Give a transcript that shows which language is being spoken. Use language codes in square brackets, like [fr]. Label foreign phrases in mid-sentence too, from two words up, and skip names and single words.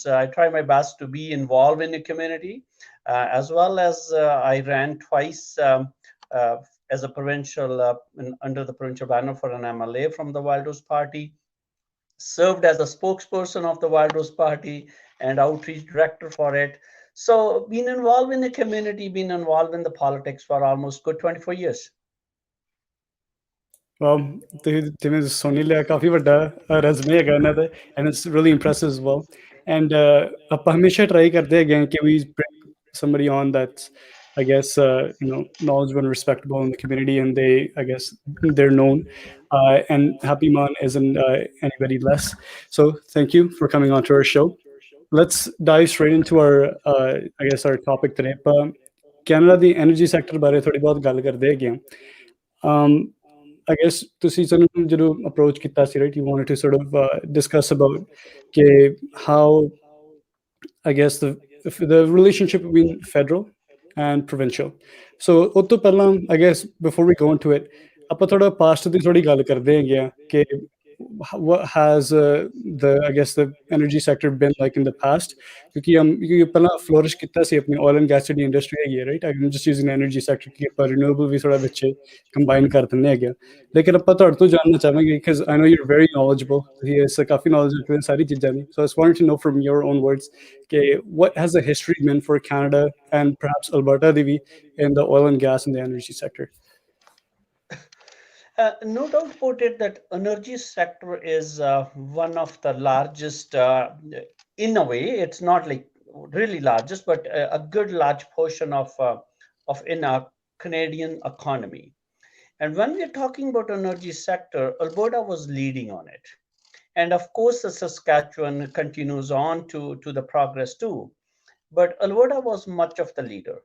[en] I try my best to be involved in the community, as well as I ran twice as a provincial, under the provincial banner for an MLA from the Wild Rose Party, served as a spokesperson of the Wild Rose Party and outreach director for it. So been involved in the community, been involved in the politics for almost good 24 years. Well, [pa] ਜਿਵੇਂ ਸੁਣ ਲਿਆ ਕਾਫੀ ਵੱਡਾ ਰੈਜ਼ਮੇ ਹੈਗਾ ਇਹਨਾਂ ਦਾ [en] and it's really impressive as well and [pa] ਆਪਾਂ ਹਮੇਸ਼ਾ ਟਰਾਈ ਕਰਦੇ ਹੈਗੇ ਕਿ [en] we bring somebody on that's I guess knowledgeable and respectable in the community and they I guess they're known and Happy Mann isn't anybody less so thank you for coming on to our show. Let's dive straight into our I guess our topic today. Canada the energy sector [pa] ਬਾਰੇ ਥੋੜੀ ਬਹੁਤ ਗੱਲ ਕਰਦੇ ਹੈਗੇ [en] I guess [pa] ਤੁਸੀਂ ਸਾਨੂੰ ਜਦੋਂ approach ਕੀਤਾ ਸੀ [en] right you wanted to sort of discuss about how I guess the relationship between federal and provincial so ਉਹ [pa] ਤੋਂ ਪਹਿਲਾਂ [en] I guess before we go into it [pa] ਆਪਾਂ ਥੋੜਾ past ਦੀ ਥੋੜੀ ਗੱਲ ਕਰਦੇ ਹੈਗੇ ਆ ਕਿ [en] what has the I guess the energy sector been like in the past [pa] ਕਿਉਂਕਿ ਪਹਿਲਾਂ flourish ਕੀਤਾ ਸੀ ਆਪਣੀ [en] oil and gas [pa] ਦੀ industry ਹੈਗੀ [en] right I'm just using the energy sector [pa] ਕਿ ਆਪਾਂ renewable ਵੀ ਥੋੜਾ ਵਿੱਚ combine ਕਰ ਦਿੰਦੇ ਹੈਗੇ ਲੇਕਿਨ ਆਪਾਂ ਤੁਹਾਡੇ ਤੋਂ ਜਾਣਨਾ ਚਾਹਾਂਗੇ [en] because I know you're very knowledgeable [pa] ਤੁਸੀਂ ਇਸ ਕਾਫੀ knowledge ਰੱਖਦੇ ਸਾਰੀ ਚੀਜ਼ਾਂ ਦੀ [en] so I just wanted to know from your own words what has the history been for Canada and perhaps Alberta [pa] ਦੀ ਵੀ [en] in the oil and gas and the energy sector. No doubt about it that energy sector is one of the largest in a way it's not like really largest but a good large portion of in a Canadian economy and when we're talking about energy sector Alberta was leading on it and of course the Saskatchewan continues on to the progress too but Alberta was much of the leader.